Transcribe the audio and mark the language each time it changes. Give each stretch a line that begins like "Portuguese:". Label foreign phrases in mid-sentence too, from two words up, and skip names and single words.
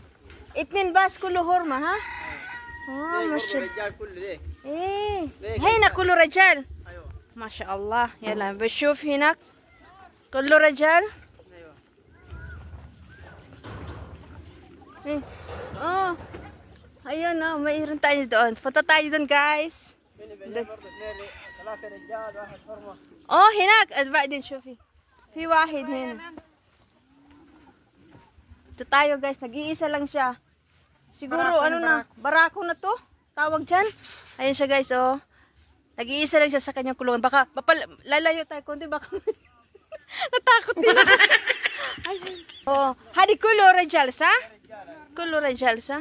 Arabic: اثنين بس كله هرمة ها؟ ما شاء الله. رجال كله ليه؟ ايه هنا كله رجال. ايوه ما شاء الله. يلا بشوف هناك كله رجال.
Filipino: ايه ayan na, mayroon tayo doon. Foto tayo doon, guys.
Arabic: ثلاثة رجال واحد حرمة. هناك بعدين شوفي في واحد هنا.
Filipino: Ito tayo, guys. Nag-iisa lang siya. Siguro barako na to. Tawag dyan. Ayan siya, guys, oh. Nag-iisa lang siya sa kanyang kulungan. Baka lalayo tayo kundi baka natakot din ako.
Arabic: هذي كله رجال sa? كله رجال sa?